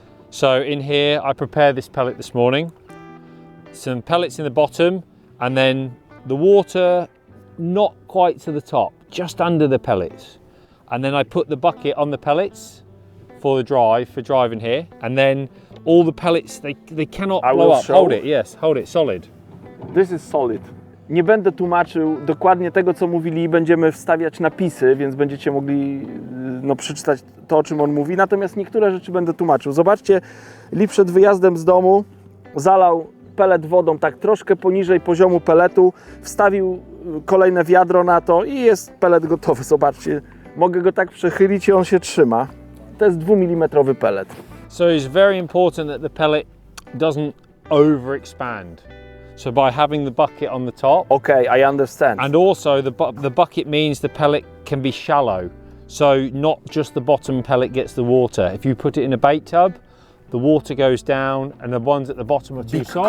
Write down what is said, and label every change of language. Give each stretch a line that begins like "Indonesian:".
English: So in here, I prepared this pellet this morning. Some pellets in the bottom, and then the water not quite to the top, just under the pellets. And then I put the bucket on the pellets for driving here, and then all the pellets, they cannot blow up. Hold it, yes, hold it solid. This is solid.
Polish: Nie będę tłumaczył dokładnie tego, co mówili, będziemy wstawiać napisy, więc będziecie mogli przeczytać to, o czym on mówi, natomiast niektóre rzeczy będę tłumaczył. Zobaczcie, Lee przed wyjazdem z domu zalał pelet wodą tak troszkę poniżej poziomu peletu, wstawił kolejne wiadro na to i jest pelet gotowy. Zobaczcie, mogę go tak przechylić i on się trzyma. To jest 2 mm pelet.
English: So it's very important that the pellet doesn't overexpand. So by having the bucket on the top. Okay, I understand. And also the bucket means the pellet can be shallow. So not just the bottom pellet gets the water. If you put it in a bait tub, the water goes down and the ones at the bottom are too soft.